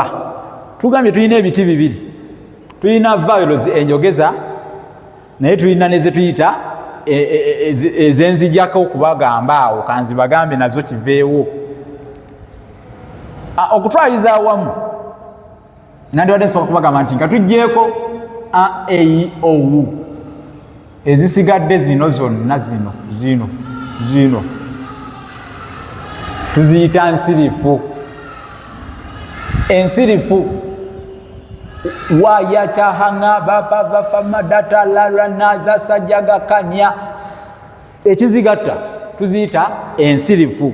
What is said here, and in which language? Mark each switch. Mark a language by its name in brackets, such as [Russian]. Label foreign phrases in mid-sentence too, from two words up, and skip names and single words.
[Ganda] Tugambye tulina ebiti bibiri, tulina vowels enjogeza, naye tulina neze tuyita ezenzijjako okubagamba awo kanzibagambe nazo kiveewo. Okutwaliza awamu nandibadde nsooka kubagamba nti nga tuggyeko a, e, i, o, u, ezisigadde zino zonna zino tuziyita nsirifu. Ensirifu waya cyahanga bapa bafama data lara naza sajaga kanya, ekizigatta tuziyita ensirifu.